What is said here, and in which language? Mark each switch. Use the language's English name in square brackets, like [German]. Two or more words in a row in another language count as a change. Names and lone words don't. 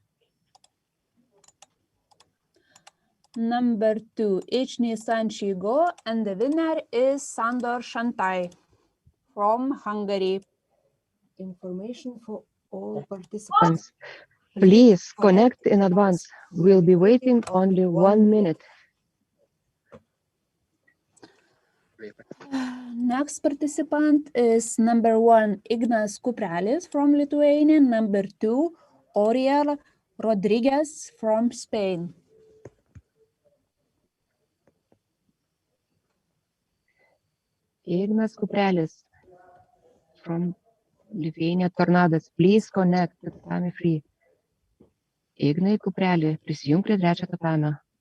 [English] Number 2, Ichni-san Shigo, and the winner is Sandor Shantai from Hungary. Information for all participants. Please connect in advance. We'll be waiting only 1 minute. Next participant is number 1, Ignas Kuprelis from Lithuania, number 2, Oriel Rodriguez from Spain. Ignas Kuprelis from Lithuania Tornadas. Please connect to Tatami Free. [Lithuanian] Ignai Kupreli, prisijung prie trečio tatamio.